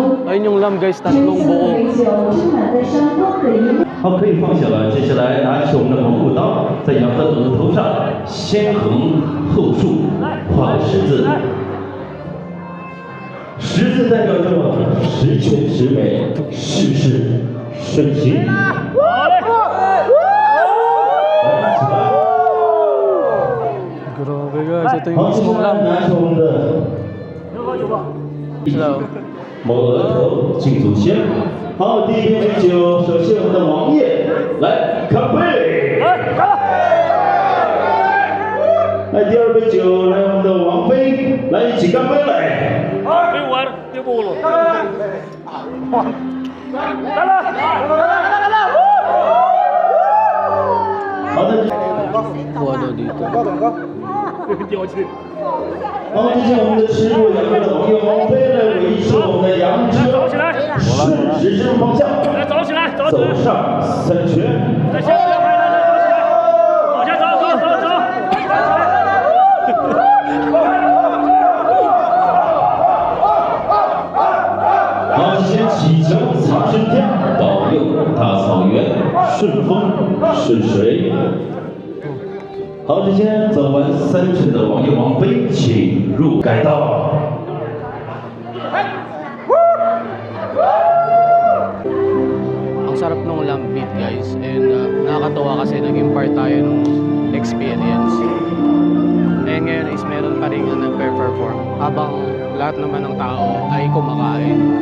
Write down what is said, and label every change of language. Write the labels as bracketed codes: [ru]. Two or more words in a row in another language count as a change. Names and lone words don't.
[tl] Ayun yung lamb guys, tatlong buo. [zh] 好，可以放下了。接下来拿起我们的蒙古刀，在羊的肚子头上先横后竖画个十字，十字代表着十全十美，事事顺心。好嘞，来，起来。 [tl] Grabe guys, ito yung [zh] 好，接 [tl] mismong [zh] 下来 [tl] lamb. [zh] 拿起我们的 Hello. 摸额头敬祖先。好，第一杯美酒，首先我们的王爷来干杯。来，第二杯酒，来我们的王妃来一起干杯来。好的。 [tl] Buo daw dito. [zh] 好，接下来我们的吃肉羊肉的王爷王妃来维持我们的羊车顺时针方向，走上3圈。好，先祈求苍生天保佑大草原顺风顺水。好，这些走完3圈的王爷王妃，请入改道。 [tl] Ang sarap nung [en] lamb meat [tl] guys and nakakatuwa kasi nag-impart tayo ng experience. And ngayon is meron pa rin nagpe-perform habang lahat naman ng tao ay kumakain.